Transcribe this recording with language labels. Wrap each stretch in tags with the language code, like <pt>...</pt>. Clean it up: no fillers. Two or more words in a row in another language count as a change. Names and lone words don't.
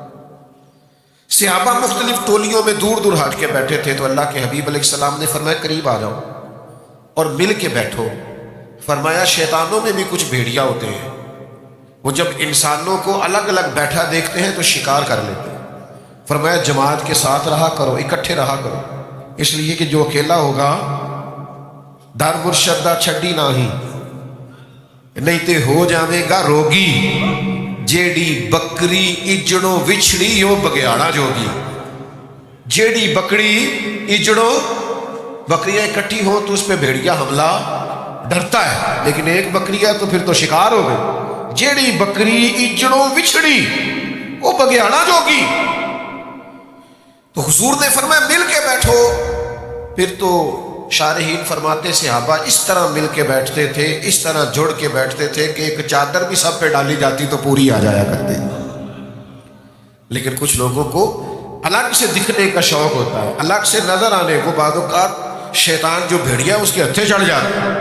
<ur>صحابہ مختلف ٹولیوں میں دور دور ہٹ کے بیٹھے تھے تو اللہ کے حبیب علیہ السلام نے فرمایا قریب آ جاؤ اور مل کے بیٹھو۔ فرمایا شیطانوں میں بھی کچھ بھیڑیا ہوتے ہیں، وہ جب انسانوں کو الگ الگ بیٹھا دیکھتے ہیں تو شکار کر لیتے ہیں۔ فرمایا جماعت کے ساتھ رہا کرو، اکٹھے رہا کرو، اس لیے کہ جو اکیلا ہوگا</ur> <pa>در مرشدہ چھڈی نہیں، نہیں تے ہو جاوے گا روگی، جیڑی بکری اجڑوں وچھڑی وہ بگیاڑا جوگی۔ جیڑی بکری اجڑوں،</pa> <ur>بکریاں اکٹھی ہوں تو اس پہ بھیڑیا حملہ ڈرتا ہے، لیکن ایک بکری ہے تو پھر تو شکار ہو گئی۔</ur> <pa>جیڑی بکری اجڑوں وچھڑی وہ بگیاڑا جوگی۔</pa> <ur>تو حضور نے فرمایا مل کے بیٹھو۔ پھر تو شارحین فرماتے صحابہ اس طرح مل کے بیٹھتے تھے، اس طرح جڑ کے بیٹھتے تھے کہ ایک چادر بھی سب پہ ڈالی جاتی تو پوری آ جایا کرتی۔ لیکن کچھ لوگوں کو الگ سے دکھنے کا شوق ہوتا ہے، الگ سے نظر آنے کو، بعض اوقات شیطان جو بھیڑیا اس کے ہتھے چڑھ جاتا ہے۔</ur>